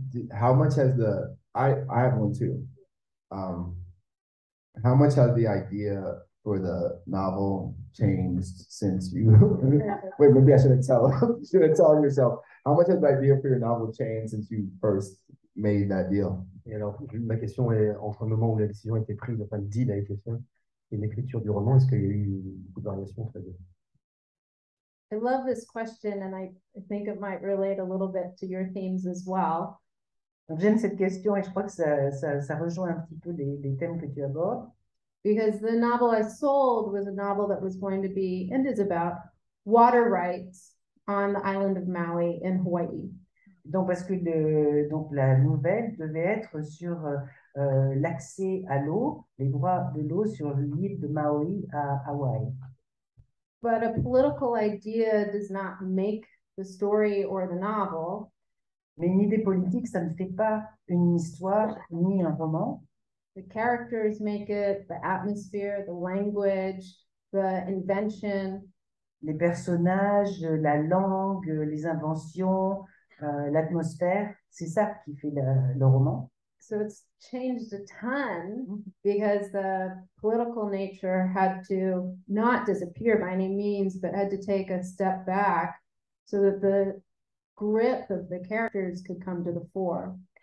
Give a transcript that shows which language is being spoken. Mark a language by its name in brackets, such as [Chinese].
[English] How much has I have one too. How much has the idea for the novel changed since you wait, maybe I shouldn't tell yourself. How much has the idea for your novel changed since you first made that deal? [French] Et alors, ma question est, entre le moment où la décision a été prise, enfin le deal a été fait, et l'écriture du roman, est-ce qu'il y a eu beaucoup de variations entre les deux? [English] I love this question, and I think it might relate a little bit to your themes as well. [French] Donc j'aime cette question et je crois que ça rejoint un petit peu les thèmes que tu abordes. [English] Because the novel I sold was a novel that was going to be, and is about, water rights on the island of Maui in Hawaii. [French] Donc parce que la nouvelle devait être sur l'accès à l'eau, les droits de l'eau sur l'île de Maui à Hawaï. [English] But a political idea does not make the story or the novel. [French] Mais une idée politique, ça ne fait pas une histoire ni un roman. [English] The characters make it, the atmosphere, the language, the invention. [French] Les personnages, la langue, les inventions, l'atmosphère, c'est ça qui fait le roman. [English] So it's changed a ton because the political nature had to not disappear by any means, but had to take a step back so that the grip of the characters could come to the fore.